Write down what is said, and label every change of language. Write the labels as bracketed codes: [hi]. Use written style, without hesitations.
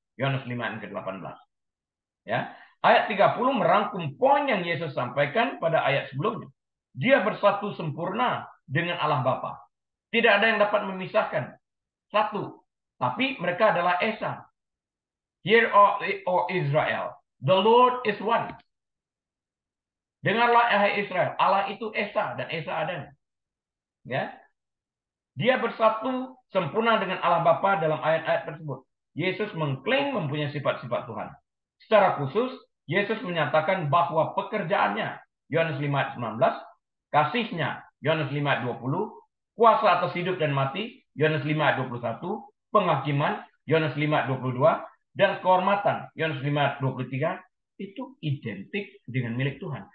[id] Yohanes 5 ayat ke-18. Ya. Ayat 30 merangkum poin yang Yesus sampaikan pada ayat sebelumnya. Dia bersatu sempurna dengan Allah Bapa. Tidak ada yang dapat memisahkan. Satu. Tapi mereka adalah Esa. [en] Hear, O Israel, the Lord is one. [id] Dengarlah, hai Israel, Allah itu Esa dan Esa adanya. Ya. Dia bersatu sempurna dengan Allah Bapa dalam ayat-ayat tersebut. Yesus mengklaim mempunyai sifat-sifat Tuhan. Secara khusus, Yesus menyatakan bahwa pekerjaannya, Yohanes 5 ayat 19, kasihnya, Yohanes 5 ayat 20, kuasa atas hidup dan mati, Yohanes 5 ayat 21, penghakiman, Yohanes 5 ayat 22, dan kehormatan, Yohanes 5 ayat 23, itu identik dengan milik Tuhan.